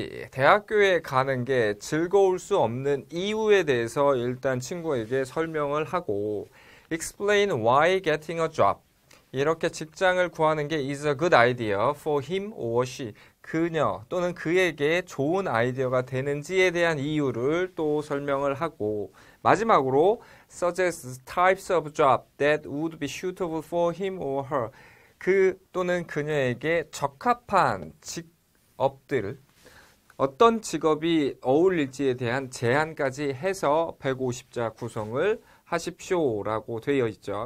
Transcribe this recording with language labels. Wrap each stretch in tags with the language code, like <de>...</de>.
<ko>대학교에 가는 게 즐거울 수 없는 이유에 대해서 일단 친구에게 설명을 하고</ko> <en>explain why getting a job.</en> <ko>이렇게 직장을 구하는 게</ko> <en>is a good idea for him or she.</en> <ko>그녀 또는 그에게 좋은 아이디어가 되는지에 대한 이유를 또 설명을 하고 마지막으로</ko> <en>suggest types of job that would be suitable for him or her.</en> <ko>그 또는 그녀에게 적합한 직업들 어떤 직업이 어울릴지에 대한 제안까지 해서 150자 구성을 하십시오라고 되어 있죠.</ko>